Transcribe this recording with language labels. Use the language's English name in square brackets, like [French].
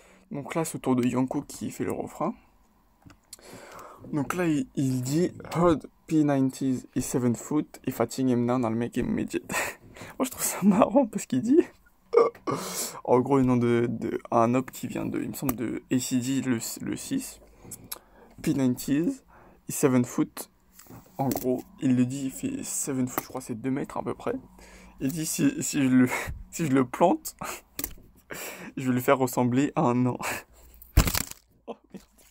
[French] Donc là c'est au tour de Yonko qui fait le refrain. Donc là il dit [English] heard P90s is 7 foot, if I ching him down I'll make him midget. [French] Moi je trouve ça marrant parce qu'il dit en gros le nom de un op qui vient il me semble de ACD le 6. [English] P90s is 7 foot. [French] En gros il le dit, il fait 7 foot, je crois c'est 2 mètres à peu près. Il dit si je le plante je vais le faire ressembler à un nain. Oh, merde.